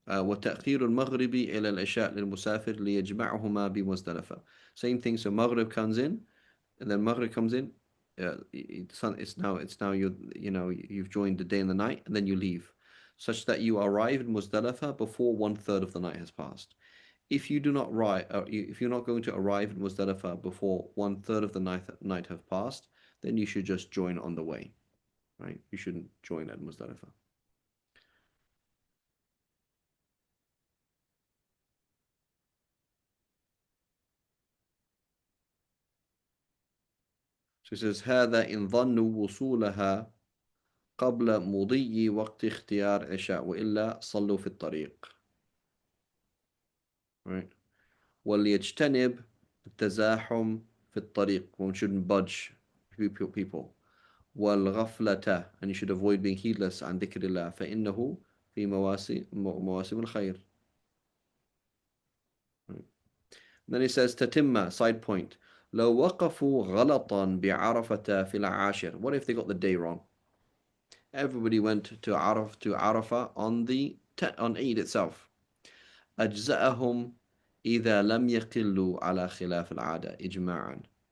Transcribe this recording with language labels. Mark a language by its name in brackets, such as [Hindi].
[Arabic] وتأخير المغرب إلى العشاء للمسافر ليجمعهما بمزدلفة. [English] Same thing. So Maghrib comes in, and then Maghrib comes in. It's now you've joined the day and the night, and then you leave, such that you arrive in Muzdalifah before 1/3 of the night has passed. If you do not arrive, if you're not going to arrive in Muzdalifah before 1/3 of the night have passed, then you should just join on the way, right? You shouldn't join at Muzdalifah. So it says [Arabic] هذا إن ظنوا وصولها قبل مضي وقت اختيار عشاء وإلا صلوا في الطريق. [English] Right. [Arabic] وليجتنب التزاحم في الطريق. [English] One shouldn't budge people. [Arabic] والغفلة, [English] and you should avoid being heedless [Arabic] عن ذكر الله فإنه في مواسم الخير. [English] Right. Then he says تتمة, side point. [Arabic] لو وقفوا غلطا بعرفة في العاشر. [English] What if they got the day wrong? Everybody went to Arafah on Eid itself. [Arabic] أجزأهم إذا لم يقلوا على خلاف العادة إجماعا.